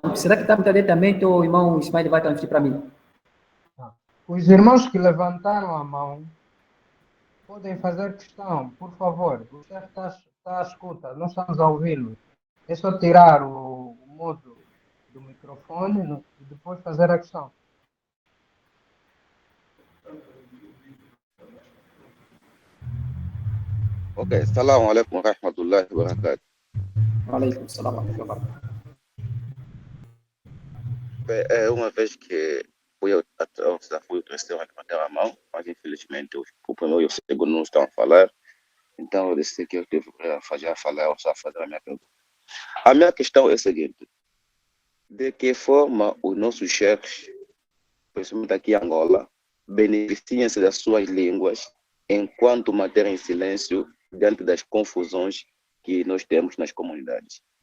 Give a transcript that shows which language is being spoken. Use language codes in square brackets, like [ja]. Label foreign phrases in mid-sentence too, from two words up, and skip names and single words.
[pt] Será que está muito diretamente ou o irmão Ismael vai transmitir para mim? Os irmãos que levantaram a mão podem fazer questão, por favor. O chefe está à escuta, nós estamos a ouvi-lo. É só tirar o modo do microfone e depois fazer a questão. [ar] Ok, السلام عليكم ورحمة الله وبركاته. وعليكم السلام ورحمة الله وبركاته. [pt] É uma vez que fui o terceiro a levantar a mão, mas infelizmente o primeiro e o segundo não estão a falar, então eu decidi que eu deveria falar ou só fazer a minha pergunta. A minha questão é a seguinte: de que forma os nossos chefes, principalmente aqui em Angola, beneficiam-se das suas línguas enquanto mantêm em silêncio diante das confusões que nós temos nas comunidades?